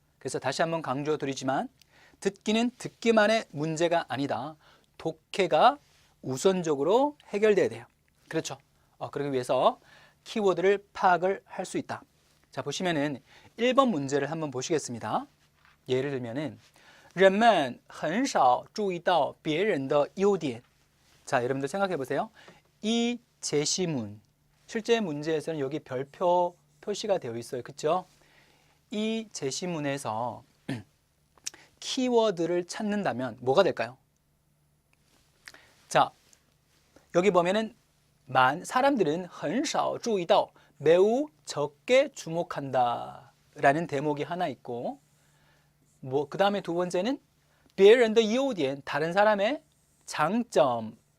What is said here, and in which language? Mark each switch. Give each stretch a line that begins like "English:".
Korean: 그래서 다시 한번 강조드리지만 듣기는 듣기만의 문제가 아니다. 독해가 우선적으로 해결돼야 돼요. 그렇죠? 그러기 위해서 키워드를 파악을 할 수 있다. 자, 보시면은 1번 문제를 한번 보시겠습니다. 예를 들면은
Chinese: 人们很少注意到别人的优点.
Korean: 자, 여러분들 생각해 보세요. 이 제시문, 실제 문제에서는 여기 별표 표시가 되어 있어요. 그렇죠? 이 제시문에서 키워드를 찾는다면 뭐가 될까요? 자, 여기 보면은 사람들은
Chinese: 很少注意到
Korean: 매우 적게 주목한다 라는 대목이 하나 있고, 그 다음에 두 번째는
Chinese: 别人的优点,
Korean: 다른 사람의 장점.